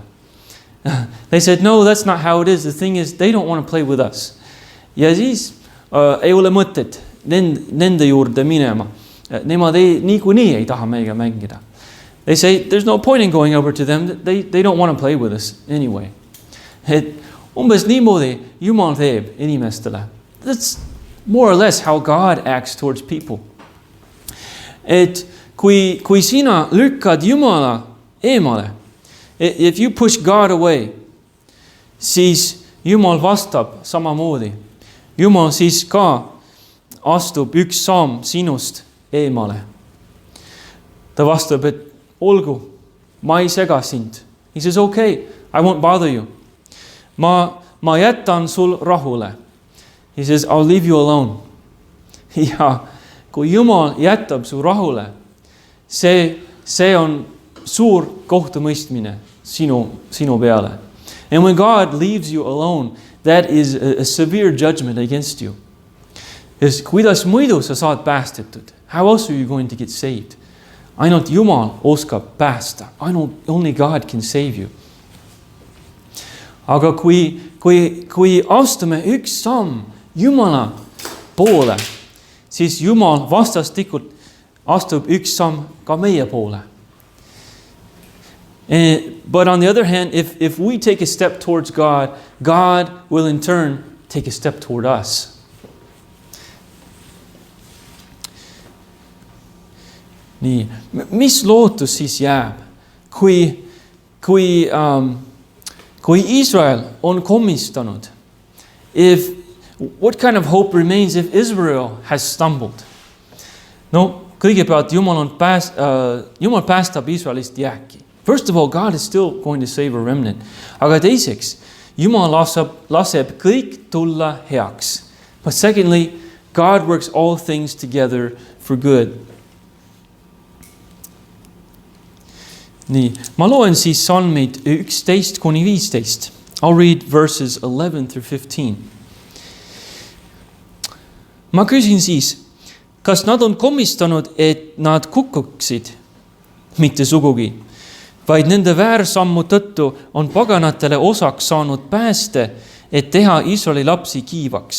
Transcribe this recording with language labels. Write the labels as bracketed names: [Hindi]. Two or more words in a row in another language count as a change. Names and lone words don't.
[English] They said, no, that's not how it is. The thing is, they don't want to play with us. [Estonian] Ja siis ei ole mõtet nende juurde minema. Nemad niikuinii ei taha meiega mängida. [English] They say, there's no point in going over to them. They don't want to play with us anyway. [Estonian] Et umbes niimoodi Jumal teeb inimestele. [English] That's more or less how God acts towards people. [Estonian] Et kui sina lükkad Jumala eemale, [English] if you push God away, [Estonian] siis Jumal vastab samamoodi. Jumal siis ka astub üks samm sinust eemale. Ta vastab, et olgu, ma ei sega sind. [English] He says, okay, I won't bother you. [Estonian] Ma jätan sul rahule. [English] He says, I'll leave you alone. [Estonian] Ja kui Jumal jätab su rahule, see on suur kohtumõistmine sinu peale. [English] And when God leaves you alone, that is a severe judgment against you. Yes, [Estonian] kuidas muidu sa saad päästetud? [English] How else are you going to get saved? [Estonian] Ainult Jumal oskab päästa. [English] Only God can save you. [Estonian] Aga kui astume üks samm Jumala poole, siis Jumal vastastikult astub üks samm ka meie poole. [English] But on the other hand, if we take a step towards God, God will in turn take a step toward us. [Estonian] Nii, mis lootus siis jääb, kui Iisrael on kommistanud? [English] What kind of hope remains if Israel has stumbled? [Estonian] No, kõigepealt Jumal päästab Iisraelist jääki. [English] First of all, God is still going to save a remnant. [Estonian] Aga teiseks, Jumal laseb kõik tulla heaks. [English] But secondly, God works all things together for good. [Estonian] Nii, ma loen siis salmid 11-15. [English] I'll read verses 11 through 15. [Estonian] Ma küsin siis, kas nad on komistanud, et nad kukuksid? Mitte sugugi, vaid nende väärsammu tõttu on paganatele osaks saanud pääste, et teha Iisraeli lapsi kiivaks.